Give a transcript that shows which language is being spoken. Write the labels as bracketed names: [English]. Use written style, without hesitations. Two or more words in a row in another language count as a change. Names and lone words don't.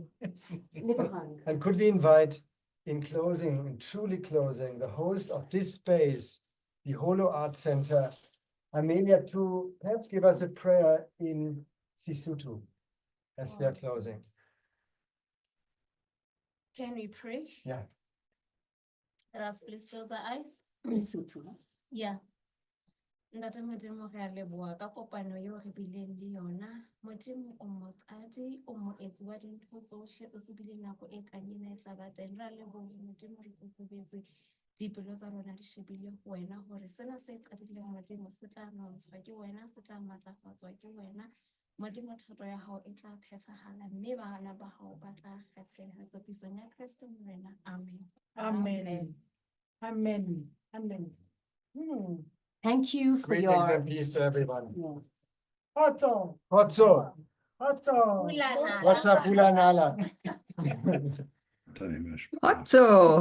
[English] And could we invite, in closing, in truly closing, the host of this space, the HOLO Art Center, Amelia, to perhaps give us a prayer in Sesotho as we are closing. Can we pray? Yeah. Let us please close our eyes. Yeah. [Southern Sotho] Ntate Modimo re a leboha ka kopano eo re bileng le yona. Modimo o moqadi, o moetsi wa dintho tsohle, o tsebile nako e kang ena e tla ba teng. Re a leboha Modimo, re kokobetse dipelo tsa rona di shebile ho wena hore sena se qadileng Modimo se tla nontshwa ke wena, se tla matlafatswa ke wena. Modimo thato ya hao e tla phethahala, mme bana ba hao ba tla kgetheha topisong ya Kriste Morena. Amen. Amen. Amen. Amen. [English] Thank you for Greetings your and peace to everyone. HOLO. HOLO. HOLO. What's up, Hula Nala? HOLO.